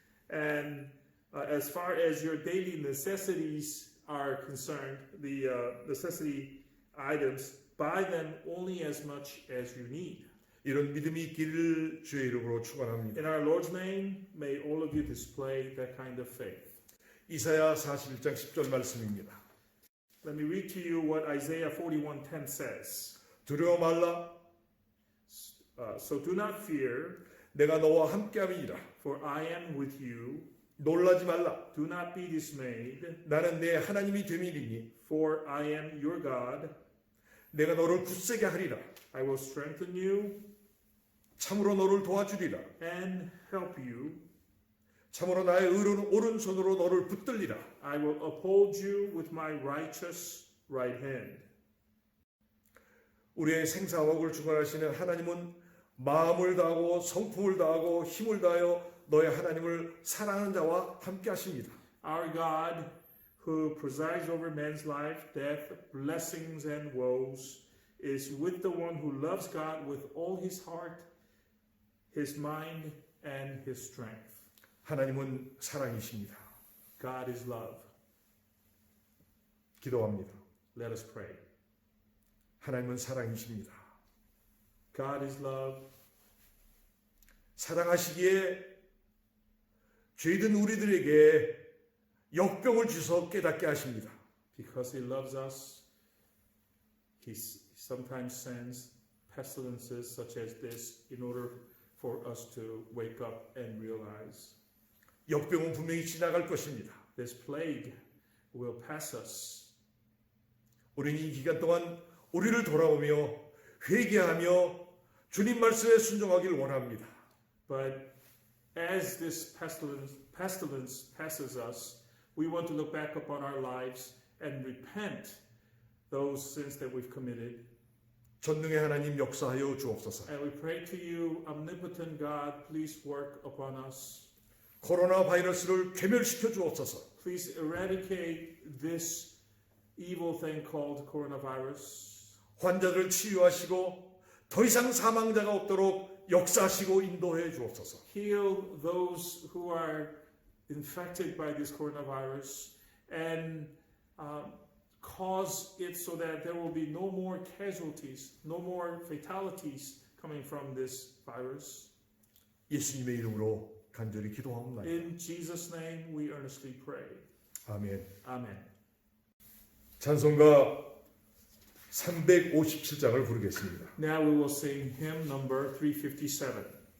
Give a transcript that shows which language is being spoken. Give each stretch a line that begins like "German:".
English: And as far as your daily necessities are concerned, the necessity items, buy them only as much as you need.
Korean: 이런 믿음이 있기를 주의 이름으로 축원합니다.
English: In our Lord's name, may all of you display that kind of faith.
Korean: 이사야 41장 10절 말씀입니다.
English: Let me read to you what Isaiah 41:10 says.
Korean: 두려워 말라
English: So do not fear,
Korean: 내가 너와 함께함이니라.
English: for I am with you.
Korean: 놀라지 말라
English: Do not be dismayed,
Korean: 나는 내 하나님이 됨이니
English: for I am your God.
Korean: 내가 너를 굳세게 하리라.
English: I will strengthen you
Korean: 참으로 너를 도와주리라.
English: and help you.
Korean: 참으로 나의 오른손으로 너를 붙들리라.
English: I will uphold you with my righteous right hand.
Korean: 우리의 생사화복을 주관하시는 하나님은 마음을 다하고 성품을 다하고 힘을 다하여 너의 하나님을 사랑하는 자와 함께 하십니다.
English: Our God, who presides over man's life, death, blessings, and woes, is with the one who loves God with all his heart, his mind, and his strength.
Korean: 하나님은 사랑이십니다.
English: God is love.
Korean: 기도합니다.
English: Let us pray.
Korean: 하나님은 사랑이십니다.
English: God is love.
Korean: 사랑하시기에 죄든 우리들에게 역병을 주서 깨닫게 하십니다.
English: Because he loves us, he sometimes sends pestilences such as this in order for us to wake up and realize
Korean: 역병은 분명히 지나갈 것입니다.
English: this plague will pass us.
Korean: 우리는 이 기간 동안 우리를 돌아보며 회개하며 주님 말씀에 순종하길 원합니다.
English: But as this pestilence passes us, we want to look back upon our lives and repent those sins that we've committed.
Korean: 전능의 하나님 역사하여 주옵소서.
English: And we pray to you, omnipotent God, please work upon us.
Korean: 코로나 바이러스를 괴멸시켜 주옵소서.
English: Please eradicate this evil thing called coronavirus.
Korean: 환자들을 치유하시고 더 이상 사망자가 없도록 역사하시고 인도해 주옵소서.
English: Heal those who are infected by this coronavirus and cause it so that there will be no more casualties, no more fatalities coming from this virus.
Korean: 예수님의 이름으로 간절히 기도하옵나이다.
English: In Jesus' name we earnestly pray.
Korean: 아멘.
English: Amen.
Korean: 찬송가 357장을 부르겠습니다.
English: Now we will sing hymn number 357.